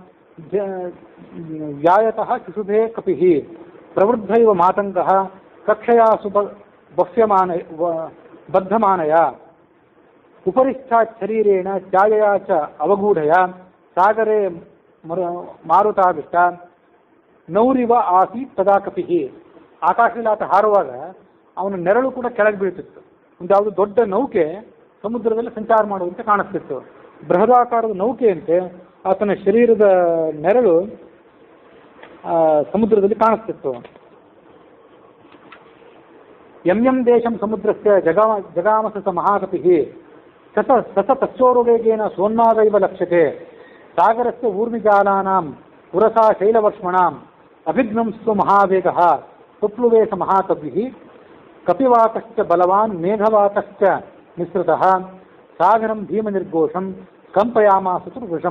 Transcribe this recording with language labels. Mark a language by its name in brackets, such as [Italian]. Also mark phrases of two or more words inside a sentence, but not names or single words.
[Sanskrit] ವ್ಯಾಯತಃ ಶಿಶುಭೇ ಕಪಿಃ ಪ್ರವೃದ್ಧ ಇವ ಮಾತಂಗಃ ಕಕ್ಷಯಾ ಬಧ್ಯಮಾನಯ ಉಪರಿಷ್ಠಾತ್ ಶರೀರೇಣ ಛಾಯೆಯ ಚ ಅವಗೂಢಯ ಸಾಗರೇ ಮಾರುತಾವಿಷ್ಟ ನೌರಿವ ಆಸೀತ್ ತದಾ ಕಪಿಹಿ. [Kannada] ಆಕಾಶದಲ್ಲಿ ಆತ ಹಾರುವಾಗ ಅವನ ನೆರಳು ಕೂಡ ಕೆಳಗೆ ಬೀಳ್ತಿತ್ತು. ಒಂದು ಯಾವುದು ದೊಡ್ಡ ನೌಕೆ ಸಮುದ್ರದಲ್ಲಿ ಸಂಚಾರ ಮಾಡುವಂತೆ ಕಾಣಿಸ್ತಿತ್ತು. ಬೃಹದಾಕಾರದ ನೌಕೆಯಂತೆ ಆತನ ಶರೀರದ ನೆರಳು ಸಮುದ್ರದಲ್ಲಿ ಕಾಣಿಸ್ತಿತ್ತು. [Sanskrit] ಯಂ ದೇಶಂ ಸಮುದ್ರಸ್ಯ ಜಗಾಮಸ ಸ ಮಹಾಕಪಿಃ ಸತ ತಚ್ಚೋರುವೇಗೇನ ಸೋನ್ಮಾದೈವ ಲಕ್ಷ್ಯತೆ ಸಾಗರಸ್ಯ ಊರ್ಮಿಜಾಲಾನಾಂ ಪುರಸಾ ಶೈಲವರ್ಷ್ಮಣಾಂ ಅಭಿಘ್ನಂಸ್ತು ಮಹಾವೇಗಃ ಸುಪ್ಲುವೇ ಸ ಮಹಾಕಪಿಃ ಕಪಿವಾತಶ್ಚ ಬಲವಾನ್ ಮೇಘವಾತಶ್ಚ ಮಿಶ್ರಿತಃ ಸಾಗರಂ ಭೀಮನಿರ್ಘೋಷಂ ಕಂಪಯಾಮಾಸ ಚತುರ್ಭುಜಂ.